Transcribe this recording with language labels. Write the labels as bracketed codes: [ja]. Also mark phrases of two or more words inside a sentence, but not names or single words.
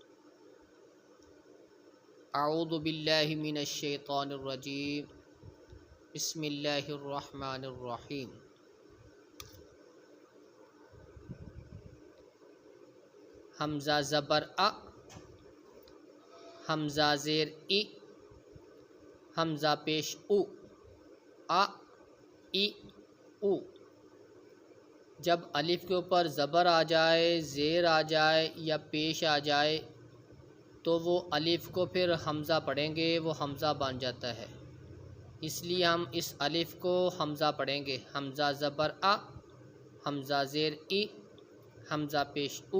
[ar] اعوذ باللہ من الشیطان الرجیم، بسم اللہ الرحمن الرحیم۔ [ur] حمزہ زبر ا، حمزہ زیر ای، حمزہ پیش او، ا ای او۔ جب الف کے اوپر زبر آ جائے، زیر آ جائے یا پیش آ جائے تو وہ الف کو پھر حمزہ پڑھیں گے، وہ حمزہ بن جاتا ہے، اس لیے ہم اس الف کو حمزہ پڑھیں گے۔ حمزہ زبر ا، حمزہ زیر ای، حمزہ پیش او۔